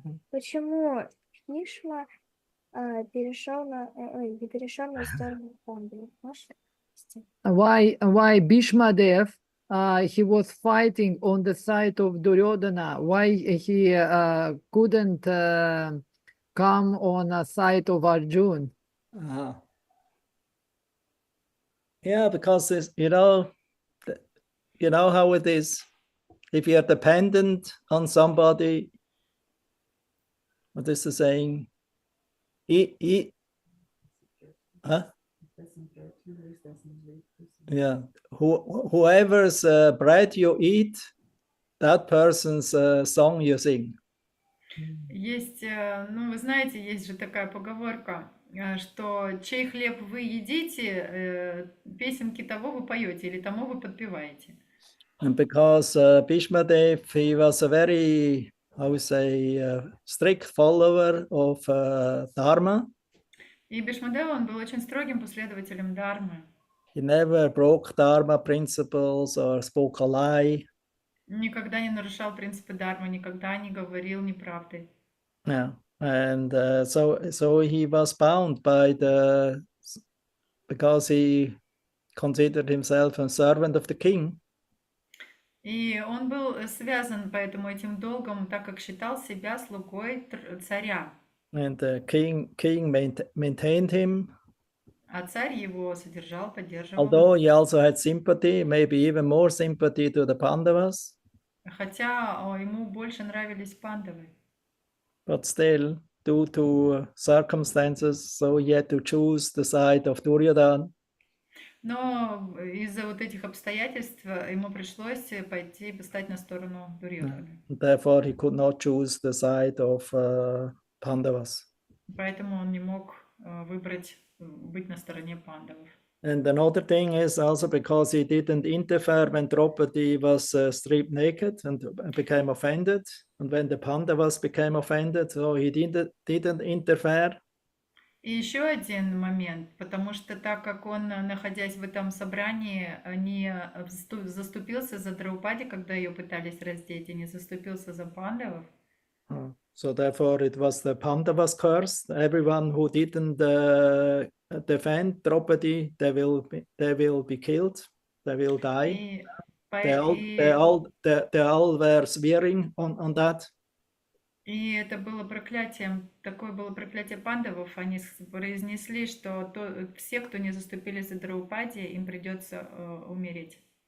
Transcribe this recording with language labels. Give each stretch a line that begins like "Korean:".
Russian: Почему Кришна перешел на сторону Панду? Можешь объяснить?
English: Why Bhishma Dev he was fighting on the side of Duryodhana? Why he couldn't come on the side of Arjun? Yeah, because this, you know how it is. If you're dependent on somebody, what is the saying? Huh? Yeah, whoever's bread you eat, that person's song you sing.
Russian: Есть, ну вы знаете, есть же такая поговорка, что чей хлеб вы едите, песенки того вы поете или тому вы подпеваете.
English: And because Bhishma Dev, he was a very, I would say, strict follower of Dharma.
Russian: И Бишмадева, он был очень строгим последователем Дharмы.
English: He never broke Dharma principles or spoke a lie.
Russian: Никогда не нарушал принципы Дharмы, никогда не говорил неправды.
English: Yeah, and so he was bound by because he considered himself a servant of the king.
Russian: И он был связан поэтому этим долгом, так как считал себя слугой царя.
English: And the king maintained him.
Russian: А царь его содержал, поддерживал.
English: Although he also had sympathy, maybe even more sympathy to the Pandavas.
Russian: Хотя ему больше нравились пандавы.
English: But still, due to circumstances, so he had to choose the side of Duryodhana.
Russian: Но из-за вот этих обстоятельств ему пришлось пойти и стать на сторону Дурьодхана.
English: Therefore, he could not choose the side of Pandavas.
Russian: Поэтому он не мог выбрать быть на стороне пандавов.
English: And another thing is also because he didn't interfere when Draupadi was stripped naked and became offended, and when the Pandavas became offended, so he didn't interfere.
Russian: И еще один момент, потому что так как он, находясь в этом собрании, не заступился за Драупади, когда ее пытались раздеть, и не заступился за пандавов.
English: So therefore it was the Pandavas curse. Everyone who didn't defend Draupadi, they will be killed, they will die.
Russian: И,
English: They all were swearing on that.
Russian: и это было проклятием, такое было проклятие пандавов. Они произнесли, что все, кто не заступили за Драупади, им придется умереть.